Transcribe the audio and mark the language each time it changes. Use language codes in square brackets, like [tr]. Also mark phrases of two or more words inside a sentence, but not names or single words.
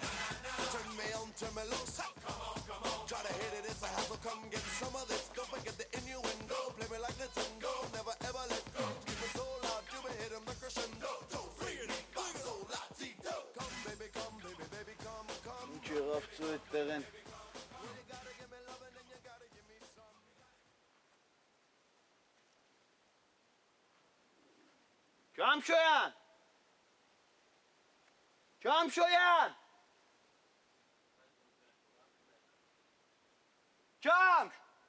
[en] Turn me on, turn me loose. Try to hit it, it's a hassle, come get some of this. Don't forget the innuendo, play me like Nintendo, never ever let go. Keep it so loud, you be hitting the crescendo. Don't free it, so latito. Come baby, come baby, baby, come, come. [hy] Ինչ եղավ ծու այդ տեղեն։ Ջամշոյան! Ջամշոյան! Ջամշ!